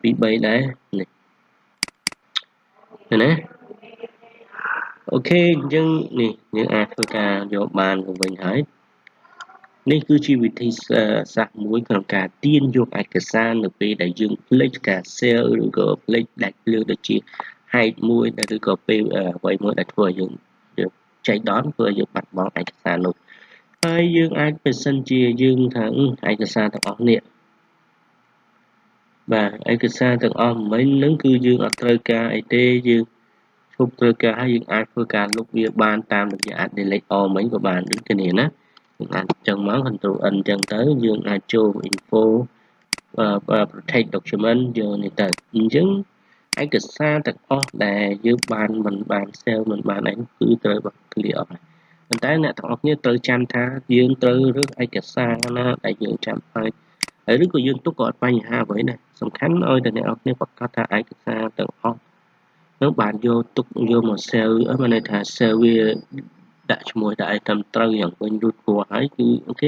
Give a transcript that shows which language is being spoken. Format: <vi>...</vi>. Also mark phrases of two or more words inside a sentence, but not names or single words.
<km>2 3 ដែរនេះឃើញទេអូខេអញ្ចឹងនេះយើងអាចធ្វើការយកបានមកវិញហើយនេះគឺជាវិធីសាស្ត្រមួយក្នុងការទាញយកឯកសារនៅពេលដែលយើងភ្លេចការ save ឬក៏ភ្លេចដាច់ភ្លើងដូចជា hide មួយឬក៏ពេលអ្វីមួយដែលធ្វើឲ្យយើងចែកដនធ្វើឲ្យយើងបាត់បង់ឯកសារនោះហើយយើងអាចបើសិនជាយើងថាឯកសារទាំងអស់នេះ បាទឯកសារទាំងអស់មិញហ្នឹងគឺយើងអត់ត្រូវការអីទេយើងឈប់ត្រូវការហើយយើងអាចធ្វើការលុបវាបានតាមរយៈ</km> <en>delete all</en> <km>មិញក៏បានដូចគ្នាណាយើងអាចចឹងមក</km> <en>control n</en> <km>ចឹងទៅយើងអាចចូល</km> <en>info protect document</en> <km>យកនេះទៅអញ្ចឹងឯកសារទាំងអស់ដែលយើងមិនបាន save មិនបានអីគឺត្រូវបាត់ clear អស់ហើយប៉ុន្តែ អ្នកទាំងអស់គ្នាត្រូវចាំថាយើងត្រូវរើសឯកសារណាដែលយើងចាំហើយឬក៏យើងទុកក៏អត់បញ្ហាអ្វីដែរសំខាន់ឲ្យតែអ្នកនរគ្នាប្រកាសថាឯកសារទាំងអស់នឹងបានយកទុកយកមក save មានន័យថា save វាដាក់ឈ្មោះដាក់ឲ្យត្រឹមត្រូវយ៉ាងវិញរួចព្រោះហើយគឺអូខេ</km>